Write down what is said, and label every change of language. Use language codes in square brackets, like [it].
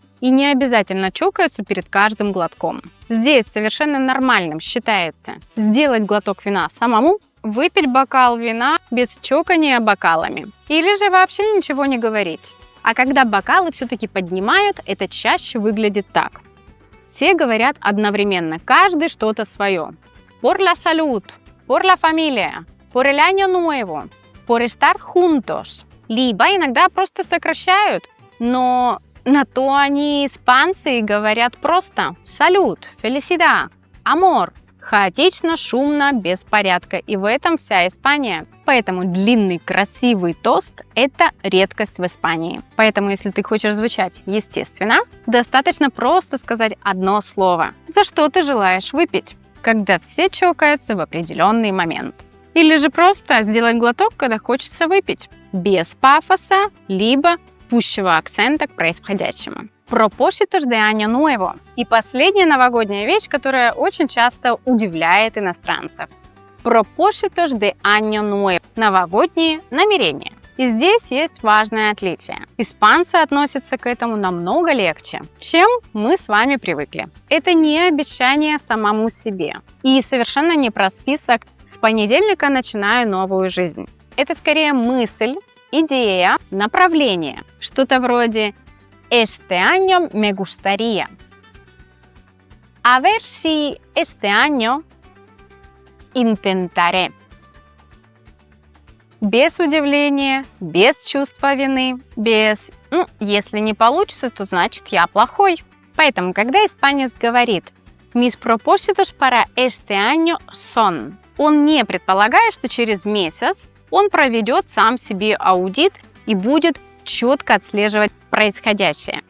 [ru] И не обязательно чокаются перед каждым глотком. Здесь совершенно нормальным считается сделать глоток вина самому, выпить бокал вина без чокания бокалами. Или же вообще ничего не говорить. А когда бокалы все-таки поднимают, это чаще выглядит так. Все говорят одновременно, каждый что-то свое. [es] Por la salud, por la familia, por el año nuevo, por estar juntos. [ru] Либо иногда просто сокращают, но на то они испанцы и говорят просто «салют», «фелисида», «амор». Хаотично, шумно, без порядка. И в этом вся Испания. Поэтому длинный, красивый тост – это редкость в Испании. Поэтому, если ты хочешь звучать естественно, достаточно просто сказать одно слово. За что ты желаешь выпить? Когда все чокаются в определенный момент. Или же просто сделать глоток, когда хочется выпить. Без пафоса, либо пущего акцента к происходящему. [es] Propósitos de Año Nuevo. [ru] И последняя новогодняя вещь, которая очень часто удивляет иностранцев. [es] Propósitos de Año Nuevo. [ru] Новогодние намерения. И здесь есть важное отличие. Испанцы относятся к этому намного легче, чем мы с вами привыкли. Это не обещание самому себе. И совершенно не про список «с понедельника начинаю новую жизнь». Это скорее мысль, идея, направление. Что-то вроде [es] «Este año me gustaría». A ver si este año intentaré. [ru] Без удивления, без чувства вины, без «если не получится, то значит я плохой». Поэтому, когда испанец говорит [es] «Mis propósitos para este año son», [ru] он не предполагает, что через месяц он проведет сам себе аудит и будет четко отслеживать происходящее.